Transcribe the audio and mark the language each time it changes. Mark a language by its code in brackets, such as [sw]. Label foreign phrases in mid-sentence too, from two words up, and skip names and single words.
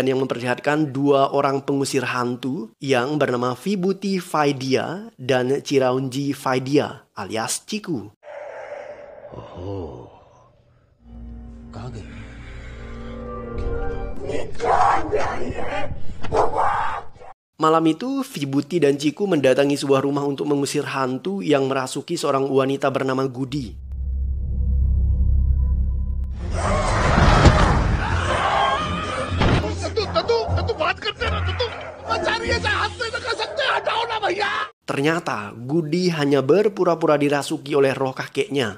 [id] yang memperlihatkan dua orang pengusir hantu yang bernama Vibhuti Vaidya dan Chiraunji Vaidya alias Chiku. [hi] ओहो, कहाँ गए? [id] Malam itu, Vibhuti dan Chiku mendatangi sebuah rumah untuk mengusir hantu yang merasuki seorang wanita bernama Gudi. Ternyata Gudi hanya berpura-pura dirasuki oleh roh kakeknya.